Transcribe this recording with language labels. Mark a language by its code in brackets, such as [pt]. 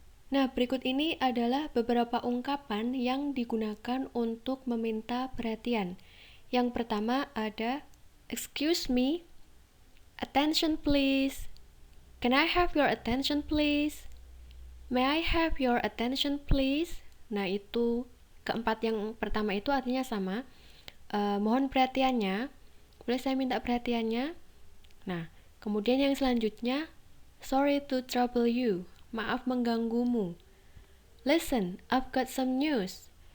[id] Nah, berikut ini adalah beberapa ungkapan yang digunakan untuk meminta perhatian. Yang pertama ada [en] excuse me, attention please, can I have your attention please, may I have your attention please. [id] Nah, itu keempat yang pertama itu artinya sama. Mohon perhatiannya, boleh saya minta perhatiannya. Nah, kemudian yang selanjutnya, [en] sorry to trouble you, [id] maaf mengganggumu. [en] Listen, I've got some news.